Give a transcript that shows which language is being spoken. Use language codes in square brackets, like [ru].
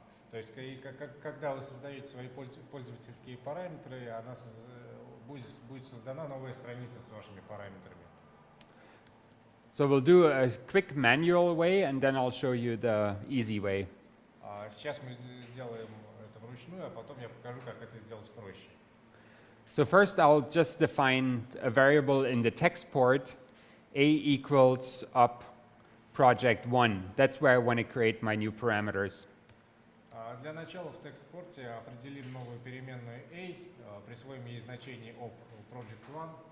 [ru] То есть, когда вы создаете свои пользовательские параметры, будет создана новая страница с вашими параметрами. [en] So we'll do a quick manual way, and then I'll show you the easy way. [ru] Сейчас мы сделаем это вручную, а потом я покажу, как это сделать проще. [en] So first I'll just define a variable in the text port, a equals up project 1. That's where I want to create my new parameters. [ru] Для начала в текст-порте определим новую переменную a, присвоим ей значение of project 1.